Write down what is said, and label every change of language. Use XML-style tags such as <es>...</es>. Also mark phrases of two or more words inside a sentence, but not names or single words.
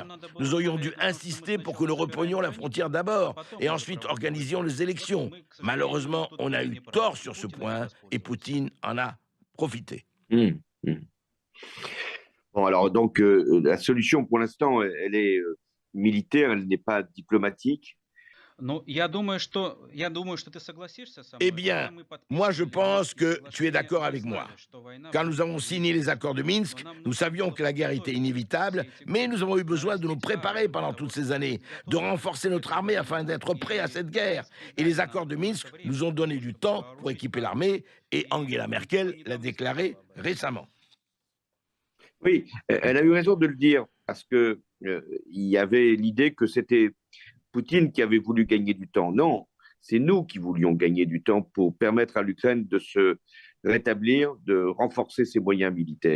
<fr>Nous aurions dû insister pour que nous reprenions la frontière d'abord, et ensuite organisions les élections. Malheureusement, on a eu tort sur ce point, et Poutine en a profité. Mmh. Bon, alors donc la solution pour l'instant, elle est militaire, elle n'est pas diplomatique.</fr> <ru>Ну, я думаю, что ты согласишься со</ru> <fr>Eh</fr> <ru>мной. Когда</ru> <fr>bien,</fr> <ru>мы</ru> <fr>moi je</fr> <ru>подписывали</ru> <fr>pense</fr> <ru>Минские</ru> <fr>que tu es</fr> <ru>соглашения,</ru> <fr>d'accord</fr> <ru>мы</ru> <fr>avec moi.</fr> <ru>знали, что война</ru> <fr>Quand nous</fr> <ru>будет</ru> <fr>avons signé les</fr> <ru>неизбежна.</ru> <fr>accords de</fr> <ru>Но</ru> <fr>Minsk,</fr> <ru>нам</ru> <fr>nous</fr> <ru>нужно</ru> <fr>savions</fr> <ru>было</ru> <fr>que la guerre était</fr> <ru>подготовиться</ru> <fr>inévitable,</fr> <ru>все эти</ru> <fr>mais</fr> <ru>годы,</ru> <fr>nous avons eu besoin de nous</fr> <ru>нарастить</ru> <fr>préparer</fr> <ru>армию для</ru> <fr>pendant</fr> <ru>того,</ru> <fr>toutes ces</fr> <ru>чтобы</ru> <fr>années,</fr> <ru>быть</ru> <fr>de</fr> <ru>готовыми</ru> <fr>renforcer</fr> <ru>к</ru> <fr>notre</fr> <ru>этой</ru> <fr>armée</fr> <ru>войне.</ru> <fr>afin d'être prêts à</fr> <ru>И</ru> <fr>cette guerre.</fr> <ru>Зеленский</ru> <fr>Et</fr> <ru>дали</ru> <fr>les</fr> <ru>нам</ru> <fr>accords de</fr> <ru>много</ru> <fr>Minsk</fr> <ru>времени</ru> <fr>nous ont</fr> <ru>для</ru> <fr>donné</fr> <ru>того,</ru> <fr>du</fr> <ru>чтобы</ru> <fr>temps pour</fr> <ru>вооружить</ru> <fr>équiper</fr> <ru>армию.</ru> <fr>l'armée, et</fr> <ru>И</ru> <fr>Angela</fr> <ru>никто</ru> <fr>Merkel l'a</fr> <ru>недавно сказал</ru> <fr>déclaré</fr> <ru>об этом.</ru> <fr>récemment. Oui, elle a eu raison de le dire parce que il y avait l'idée que c'était Poutine qui avait voulu gagner du temps. Non, c'est nous qui voulions gagner du temps pour permettre à l'Ukraine de se rétablir, de renforcer ses moyens militaires.</fr>